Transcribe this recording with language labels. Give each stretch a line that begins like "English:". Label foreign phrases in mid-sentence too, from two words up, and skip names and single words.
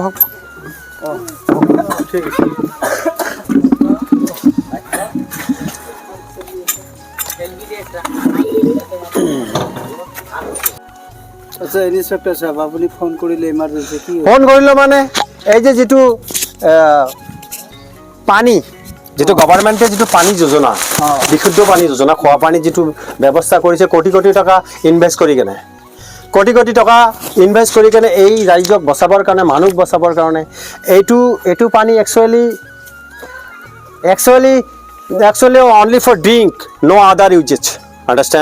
Assamese: আচ্ছা ইন্সপেক্টর সাহেব, আপনি ফোন করিলে ইমার্জেন্সি কি ফোন কৰিলোঁ মানে এই যে যিটো পানী, যিটো গভৰ্ণমেণ্টে যিটো পানী যোজনা, বিশুদ্ধ পানী যোজনা, খোৱা পানী যিটো ব্যৱস্থা কৰিছে, কোটি টকা ইনভেষ্ট কৰি কেনে, কোটি টকা ইনভেষ্ট কৰি কেনে এই ৰাজ্যক বচাবৰ কাৰণে, মানুহ বচাবৰ কাৰণে এইটো পানী
English: actually only for drink, no other uses, understand?